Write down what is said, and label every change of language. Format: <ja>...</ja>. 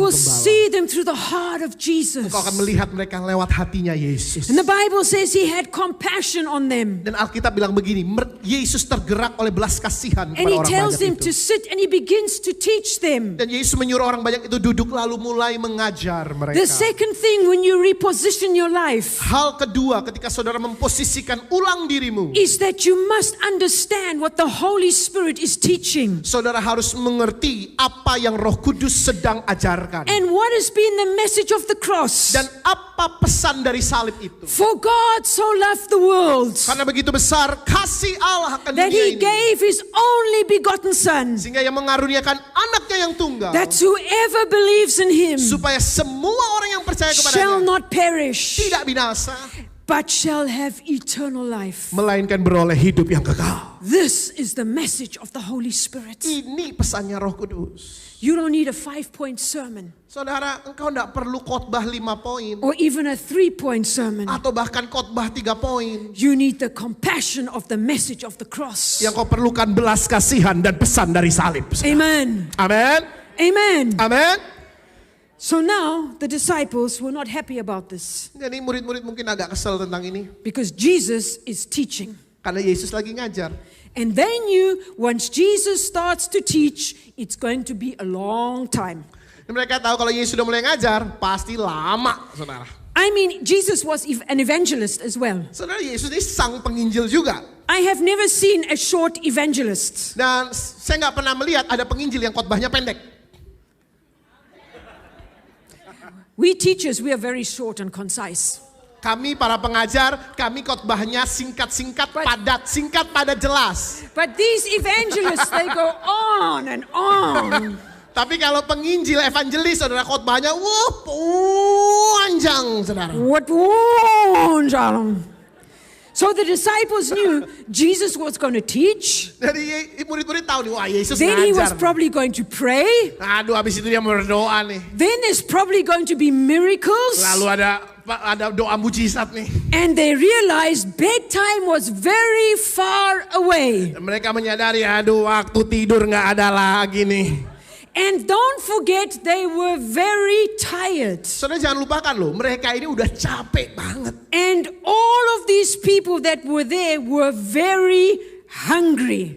<en>You will</en> <id>gembala.</id> <en>see them through the heart of Jesus.</en> <id>Engkau akan melihat mereka lewat hatinya Yesus.</id> <en>And the Bible says he had compassion on them.</en> <id>Dan Alkitab bilang begini, Yesus tergerak oleh belas kasihan</id> <en>And he</en> <id>orang</id> <en>tells</en> <id>banyak</id> <en>them</en> <id>itu.</id> <en>to sit and he begins to teach them.</en> <id>Dan Yesus menyuruh orang banyak itu duduk lalu mulai mengajar mereka.</id> <en>The second thing when you reposition your life</en> <id>Hal kedua ketika saudara memposisikan ulang dirimu,</id> <en>is that you must understand what the Holy Spirit is teaching.</en> <id>saudara harus mengerti apa yang Roh Kudus sedang ajarkan.</id> <en>And what has been the message of the cross?</en> <id>Dan apa pesan dari salib itu?</id> <en>For God so loved the world</en> <id>Karena begitu besar kasih Allah akan</id> <en>that</en> <id>dunia</id> <en>gave his only begotten Son,</en> <id>sehingga yang mengaruniakan anaknya yang tunggal,</id> <en>that whoever believes in him</en> <id>supaya semua orang yang percaya</id> <en>shall not perish,</en> <id>tidak binasa,</id> <en>but shall have eternal life.</en> <id>melainkan beroleh hidup yang kekal.</id> <en>This is the message of the Holy Spirit.</en> <id>Ini pesannya Roh Kudus.</id> <en>You don't need a 5-point sermon</en> <id>Saudara, engkau tidak perlu khotbah 5 poin</id> <en>or even a 3-point sermon.</en> <id>atau bahkan khotbah 3 poin.</id> <en>You need the compassion of the message of the cross.</en> <id>Yang kau perlukan belas kasihan dan pesan dari salib.</id> <en>Amen.</en> <id>Amin.</id> <en>Amen.</en> <id>Amin.</id> <en>So now the disciples were not happy about this</en> <id>Jadi murid-murid mungkin agak kesel tentang ini.</id> <en>because Jesus is teaching.</en> <id>Karena Yesus lagi ngajar.</id> <en>And they knew once Jesus starts to teach, it's going to be a long time.</en> <id>Dan mereka tahu kalau Yesus sudah mulai ngajar, pasti lama, saudara.</id> <en>I mean, Jesus was an evangelist as well.</en> <id>Saudara, Yesus ini sang penginjil juga.</id> <en>I have never seen a short evangelist.</en> <id>Dan saya nggak pernah melihat ada penginjil yang khotbahnya pendek.</id> <en>We teachers, we are very short and concise.</en> <id>Kami para pengajar, kami khotbahnya singkat-singkat, padat, singkat, padat, jelas.</id> <en>But these evangelists, they go on and on.</en> <id>Tapi kalau penginjil, evangelis, saudara, khotbahnya, panjang, saudara.</id> <en>What one, So the disciples knew Jesus was going to teach.</en> <id>Jadi murid-murid tahu nih, wah Yesus</id> <en>Then he was</en> <id>ngajar.</id> <en>probably going to pray.</en> <id>Aduh, habis itu dia berdoa nih.</id> <en>Then there's probably going to be miracles.</en> <id>Lalu ada doa mujizat nih.</id> <en>And they realized bedtime was very far away.</en> <id>Mereka menyadari, aduh waktu tidur nggak ada lagi nih.</id> <en>And don't forget, they were very tired.</en> <id>Saudara jangan lupakan loh, mereka ini udah capek banget.</id> <en>And all of these people that were there were very hungry.</en>